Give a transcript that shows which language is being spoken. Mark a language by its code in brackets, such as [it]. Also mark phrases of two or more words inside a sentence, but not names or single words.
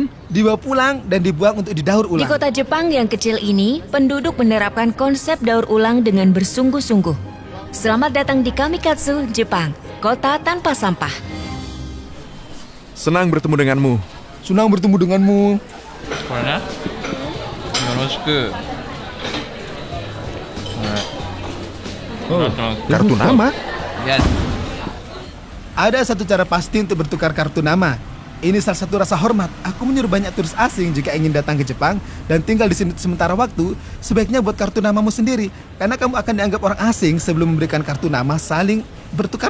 [id] Dibawa pulang dan dibuang untuk didaur Di ulang. kota Jepang yang kecil ini, penduduk menerapkan konsep daur ulang dengan bersungguh-sungguh. Selamat datang di Kamikatsu, Jepang, kota tanpa sampah. Senang bertemu denganmu. Senang bertemu denganmu. [ja] これねよろしくこれ [id] Kartu nama? Yes. Ada satu cara pasti untuk bertukar kartu nama. Ini salah satu rasa hormat. Aku menyuruh banyak turis asing jika ingin datang ke Jepang dan tinggal di sini sementara waktu, sebaiknya buat kartu namamu sendiri. Karena kamu akan dianggap orang asing sebelum memberikan kartu nama saling bertukar.